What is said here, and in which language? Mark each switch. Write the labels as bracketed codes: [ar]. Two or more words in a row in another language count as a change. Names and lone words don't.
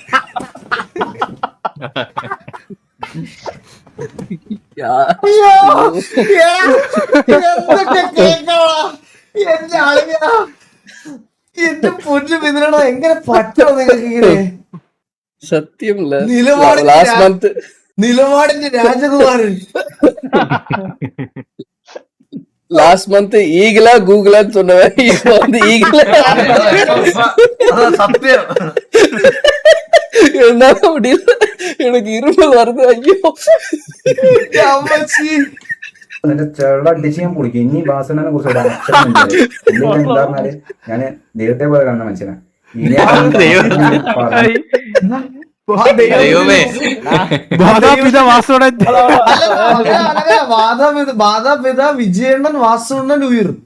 [ml] എന്റെ പൊന്നു പിന്തുണ എങ്ങനെ പറ്റോ നിങ്ങൾക്ക് ഇങ്ങനെ? സത്യം നിലപാടിന്റെ രാജകുമാരൻ. [en] last month [ta] ஈகிளா கூகுளான்னு சொன்னவன் இப்போ வந்து ஈகிளா சத்தியம் என்னால முடியல, எனக்கு இருமல் வருது. ஐயோ [ml] നിന്റെ ചെള്ള അടിച്ച് ഞാൻ പൊളിക്കും. ഇനി വാസനെ കുറിച്ച് എന്താ പറഞ്ഞാല് ഞാന് ദൈവത്തെ പോലെ കാണുന്ന മനുഷ്യനാ. മാതാപിതാ വിജയണ്ണൻ വാസുണ്ണൻ ഉയർ.